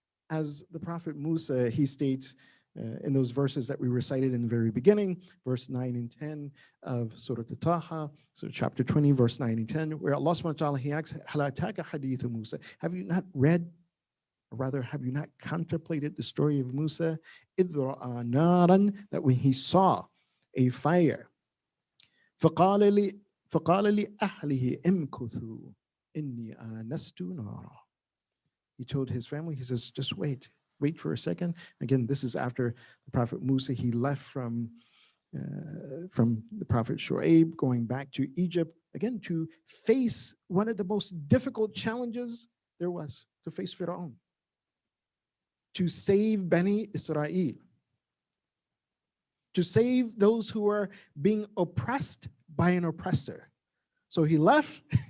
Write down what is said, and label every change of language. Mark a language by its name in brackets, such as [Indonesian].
[English] As the Prophet Musa, he states in those verses that we recited in the very beginning, verse 9 and 10 of Surah Taha, so chapter 20, verse 9 and 10, where Allah subhanahu wa ta'ala, he asks, "Hal ataka hadithu Musa?" Have you not read, or rather, have you not contemplated the story of Musa? [Arabic] إِذْ رَأَى نَارًا, [English] that when he saw a fire, [Arabic] فَقَالَ لِأَهْلِهِ امْكُثُوا إِنِّي آنَسْتُ نَارًا. [English] He told his family, he says, just wait for a second. Again, this is after the Prophet Musa, he left from the Prophet Shu'aib, going back to Egypt, again, to face one of the most difficult challenges there was, to face Fir'aun, to save Bani Israel, to save those who are being oppressed by an oppressor. So he left